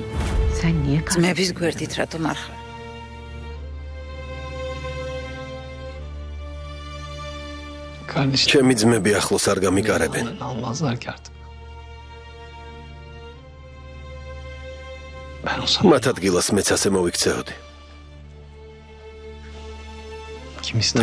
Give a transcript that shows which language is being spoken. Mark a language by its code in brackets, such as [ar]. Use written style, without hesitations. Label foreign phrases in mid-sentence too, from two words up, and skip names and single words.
[ka] სენ ნიე ძმების გვერდით რატომ არ ხარ? [tr] Kardeşim. [ka] ჩემი ძმები ახლოს არ გამიკარებენ. [tr] Almazlar ki artık. Ben olsam [ka] მათ ადგილას მეც ასე მოვიქცეოდი. [tr] kim ister?